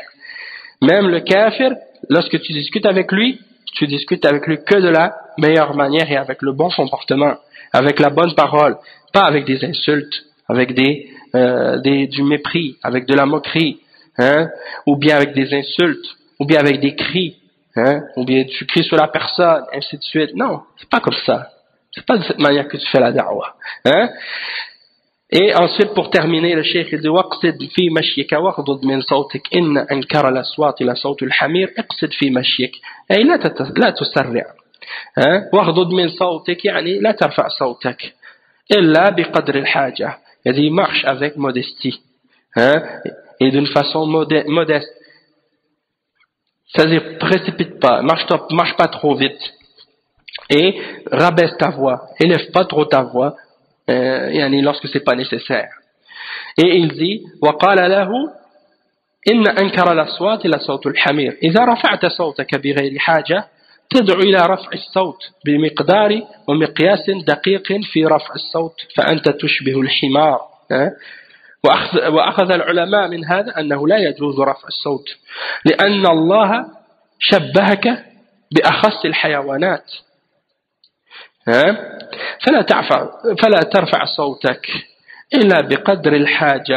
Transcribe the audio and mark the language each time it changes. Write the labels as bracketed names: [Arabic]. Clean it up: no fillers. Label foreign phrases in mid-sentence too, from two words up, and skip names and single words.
[French] Même le kafir, lorsque tu discutes avec lui que de la meilleure manière et avec le bon comportement, avec la bonne parole, pas avec des insultes, avec du mépris, avec de la moquerie, ou bien avec des insultes, ou bien avec des cris. Ou bien tu cries sur la personne, ainsi de suite. Non, c'est pas comme ça. C'est pas de cette manière que tu fais la da'wa. Et ensuite, pour terminer, le cheikh dit [Arabic] واقصد في مشيك واغضض من صوتك إن أنكر الأصوات إلى صوت الحمير اقصد في مشيك أي لا تسرع واغضض من صوتك يعني لا ترفع صوتك إلا بقدر الحاجة. [French] Il dit marche avec modestie et d'une façon modeste. C'est-à-dire, précipite pas, marche pas trop vite, et rabaisse ta voix, élève pas trop ta voix, lorsque c'est pas nécessaire. Et il dit, [Arabic] وقال له إن أنكر الأصوات إلى صوت الحمير إذا رفعت صوتك بغير حاجة تدعو إلى رفع الصوت بمقدار ومقياس دقيق في رفع الصوت فأنت تشبه الحمار. وأخذ العلماء من هذا أنه لا يجوز رفع الصوت لأن الله شبهك بأخص الحيوانات فلا ترفع صوتك إلا بقدر الحاجة.